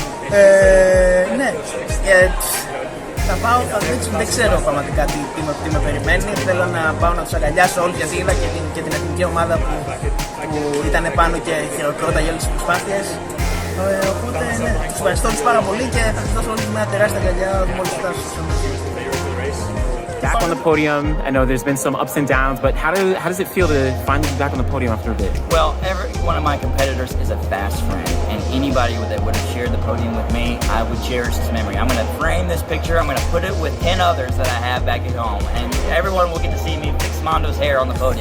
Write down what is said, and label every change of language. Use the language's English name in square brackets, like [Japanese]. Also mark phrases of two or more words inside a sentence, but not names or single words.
[Greek] Ναι, θα πάω, δεν ξέρω πραγματικά τι με περιμένει. Θέλω να πάω να τους αγκαλιάσω όλους, γιατί είδα και την εθνική ομάδα που ήταν πάνω και χειροκρότα για όλες τις προσπάθειες. Οπότε ναι, τους ευχαριστώ πάρα πολύ και θα τους δώσω όλους μια τεράστια αγκαλιά μόλις φτάσω στο [English] Back on the podium, I know there's been some ups and downs, but how does it feel to finally be back on the podium after a bit? Well, every one of my competitors is a fast friend, and anybody that would have shared the podium with me, I would cherish this memory. I'm going to frame this picture, I'm going to put it with 10 others that I have back at home, and everyone will get to see me fix Mondo's hair on the podium.